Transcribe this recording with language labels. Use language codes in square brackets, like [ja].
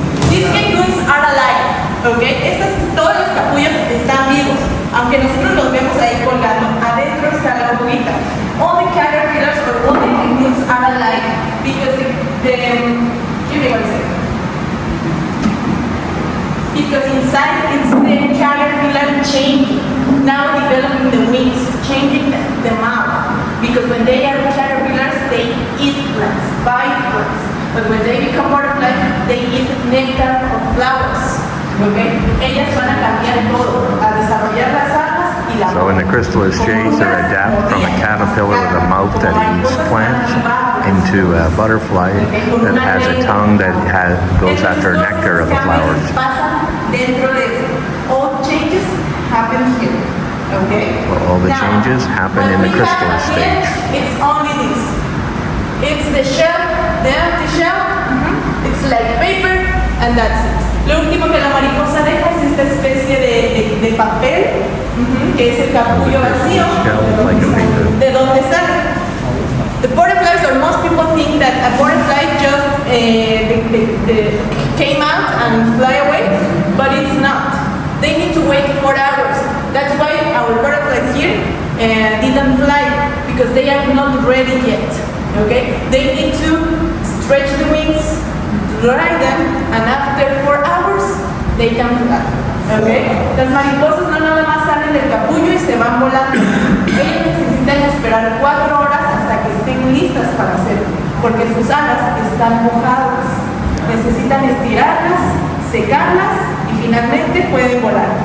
[en] These cocoons are alive. Okay? [es] Todos los capullos están vivos. Aunque nosotros los vemos ahí colgando, adentro está la burbuja. [en] All the caterpillars or all the cocoons are alive because give me one second. Because inside it's the caterpillar changing, now developing the wings, changing the mouth. Because when they are caterpillars, they eat plants, bite plants. But when they become butterflies, they eat nectar of flowers. Okay? [es] Ellas van a cambiar todo, a desarrollar las alas y la. [en] So in the chrysalis stage, they adapt from a caterpillar with a mouth that eats plants into a butterfly that has a tongue that goes after nectar of the flowers. [es] Dentro de eso, [en] all changes happen here. Okay? Well, all the changes happen in the chrysalis stage. It's only this. It's the shell, the empty shell. It's like paper, and that's it. [es] Lo último que la mariposa deja es esta especie de papel, que es el capullo vacío, de donde sale. [en] The butterflies, or most people think that a butterfly just came out and fly away, but it's not. They need to wait 4 hours. That's why our butterflies here didn't fly, because they are not ready yet. Okay? They need to stretch the wings, dry them, and after 4 hours, they can fly. Okay? [es] Las mariposas no nada más salen del capullo y se van volando. Ellas necesitan esperar 4 horas hasta que estén listas para hacerlo, porque sus alas están mojadas. Necesitan estirarlas, secarlas y finalmente pueden volar.